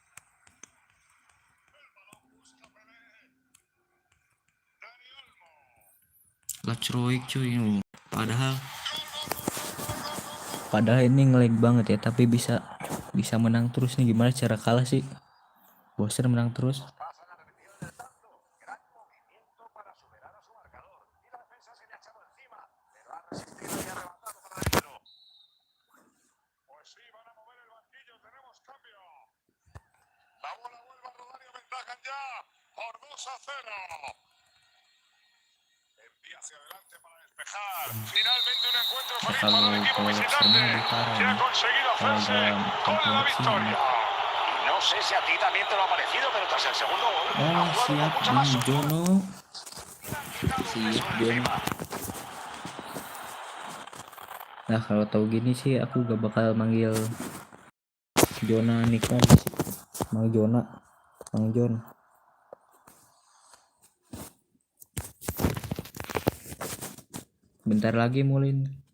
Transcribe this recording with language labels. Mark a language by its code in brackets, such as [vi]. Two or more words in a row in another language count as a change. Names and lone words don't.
[id] Lacroik cuy. Padahal ini ngelag banget ya, tapi bisa menang terus nih. Gimana cara kalah sih? Bosen menang terus. [es] Pues sí, van a mover el banquillo. Tenemos cambio. La bola vuelve a rodar y aventajan ya por 2-0. Envía hacia adelante para despejar. Finalmente un encuentro feliz para el equipo visitante, que ha conseguido hacerse con la victoria. No sé si a ti también te lo ha parecido, pero tras el segundo gol ha jugado con [id] Siap [es] mucha más [id] nih Jono. Siap Jono. Nah kalau tahu gini sih aku gak bakal manggil Jona Nikon sih. Mang Jona, Mang Jon. Bentar lagi mulin.